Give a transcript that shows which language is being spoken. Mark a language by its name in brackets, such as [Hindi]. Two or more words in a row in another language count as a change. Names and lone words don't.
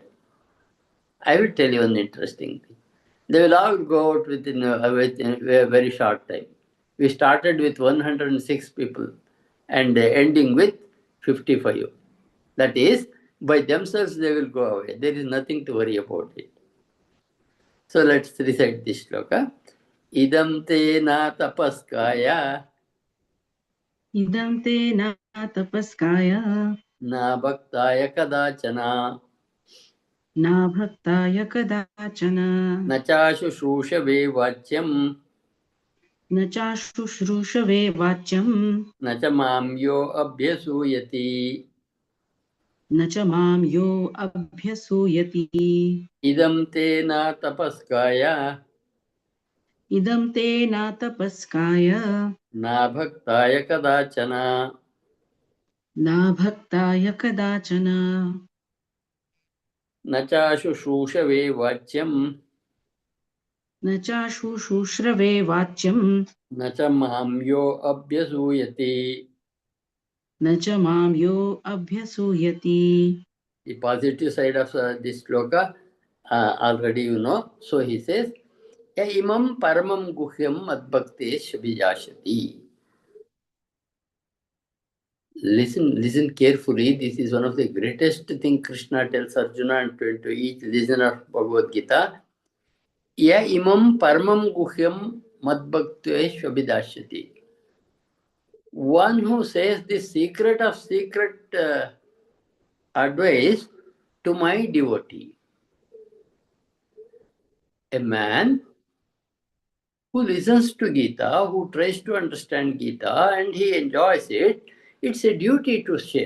[English] I will tell you an interesting thing. They will all go out within a very short time. We started with 106 people and ending with 55. That is, by themselves they will go away. There is nothing to worry about it. So let's recite this shloka. [Sanskrit] इदम् ते न तपस्काय. इदम् ते न तपस्काय. न भक्ताय कदाचन. न भक्ताय कदाचन. न च शुश्रूषवे वाच्यम्. न च शुश्रुश्रवे वाच्यम्. न च माम्यो अभ्यसूयति. न च माम् यो अभ्यसूयति. इदम् ते न तपस्काय. इदम् ते न तपस्काय. न भक्ताय कदाचन. न भक्ताय कदाचन. न च शुश्रूषवे वाच्यम्. न च शुश्रुश्रवे वाच्यम्. न च माम्यो अभ्यसूयति. न च माम् यो अभ्यसूयति. [English] The positive side of this shloka already you know. So he says, [Sanskrit] य इमम् परमम् गुह्यम् मद्भक्तेष् विजशति. [English] Listen carefully. This is one of the greatest thing Krishna tells Arjuna and to each listener of Bhagavad Gita. [Sanskrit] य इमम् परमम् गुह्यम् मद्भक्तेष् विजशति. [English] One who says the secret of secret advice to my devotee. A man who listens to Gita, who tries to understand Gita, and he enjoys it, it's a duty to share.